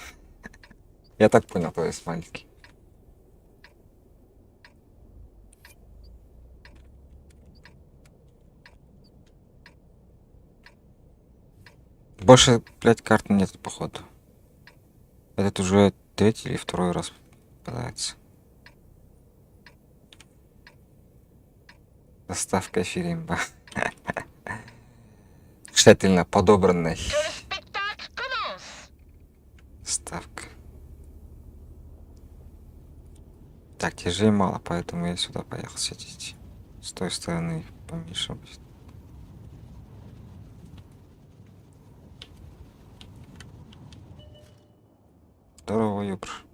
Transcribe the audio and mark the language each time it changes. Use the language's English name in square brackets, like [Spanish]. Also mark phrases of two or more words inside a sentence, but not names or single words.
[Russian] Я так понял, твои смайлики. Больше, блядь, карт нет, походу. Этот уже третий или второй раз пытается. Доставка фильма. Тщательно подобранный. [French] Que le spectacle commence. [Russian] Ставка. Так, тяжей мало, поэтому я сюда поехал сидеть. С той стороны поменьше будет. Здорово, Юбр.